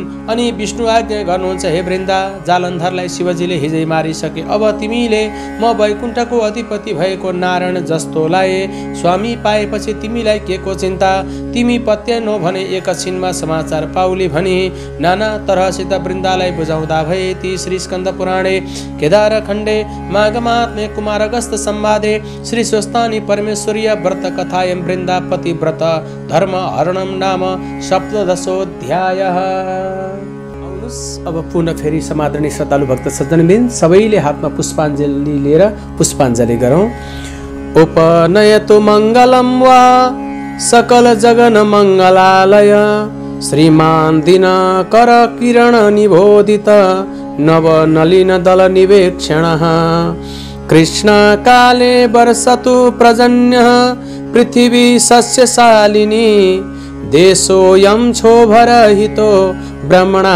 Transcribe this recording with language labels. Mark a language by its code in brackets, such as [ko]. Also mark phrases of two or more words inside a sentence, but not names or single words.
[ne] अनि विष्णु आज्ञा गर्नुहुन्छ, हे वृन्दा, जालन्धरलाई शिवजीले हिजै मारिसके। अब तिमीले म वैकुण्ठको अधिपति भएको नारायण जस्तोलाई स्वामी पाएपछि तिमीलाई के को चिन्ता? तिमी पत्यानो भने एकछिनमा समाचार पाउली भनी नाना तरहसित वृन्दालाई बुझाउँदा भए। [sa] ती श्री स्कन्द पुराणे केदार खण्डे माघमात्मे कुमार अगस्त संवादे श्री स्वस्तानी परमेश्वरीय व्रत कथायं वृन्दापति व्रत धर्म हरणम नाम सप्तदशोऽध्यायः। [ne] अब पुनः फेरि समादरणीय श्रद्धालु भक्त सज्जनबिन सबैले हातमा पुष्पाञ्जली लिएर पुष्पाञ्जली गरौँ। [sa] उपनयतु मङ्गलं वा सकल जगन मङ्गलालय श्रीमान दिनकर किरण निबोधित नवनलिन दल निवेक्षणः कृष्ण काले वर्षतु पर्जन्य पृथिवी सस्यशालिनी देशोऽयं क्षोभरहितो ब्रह्मणः